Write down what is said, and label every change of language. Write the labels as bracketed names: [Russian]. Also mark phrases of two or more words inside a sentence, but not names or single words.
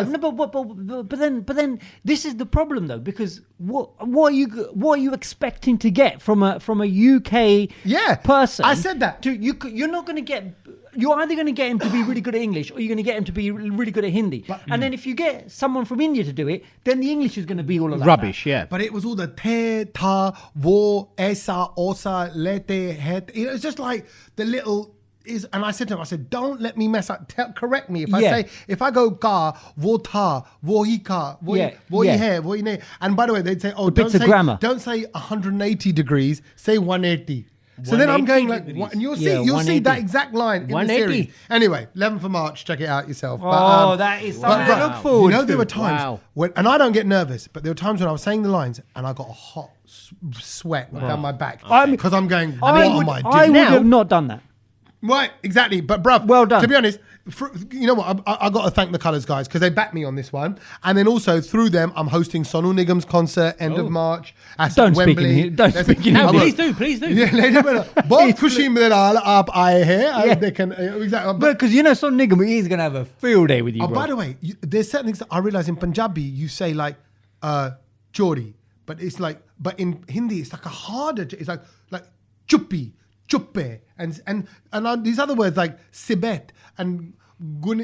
[English] No, but then this is the problem though, because what are you expecting to get from a UK person? I said that. You're not going to get. You're either going to get him to be really good at English, or you're going to get him to be really good at Hindi. And then if you get someone from India to do it, then the English is going to be all of that. Rubbish, yeah. But it was all the te, ta, wo, esa, osa, lete, het. It was just like the little. And I said to him, don't let me mess up. Correct me if I go ka, wo ta, wo hi ka, wo hi he, wo hi ne. And by the way, they'd say, don't say 180 degrees, say 180. So then I'm going like, and you'll see that exact line in the series. Anyway, 11th of March, check it out yourself. That is something to look forward to. There were times when, and I don't get nervous, but there were times when I was saying the lines and I got a hot sweat down my back because I'm going, what am I doing? I would have not done that. Right, exactly. But bruv, well done. To be honest, you know what? I got to thank the Colours guys because they backed me on this one, and then also through them, I'm hosting Sonu Nigam's concert end of March at Don't Wembley. speak in here. Don't speak in No, here. please do. Yeah, [Hindi] बहुत खुशी मेरे नाल आप आए हैं. [English] They can exactly. Because you know, some nigga, he's gonna have a field day with you. Oh, bro. by the way, there's certain things that I realize in Punjabi you say like chori, but it's like, but in Hindi it's like a harder. It's like chuppi, chuppe, and these other words like sibet and guni.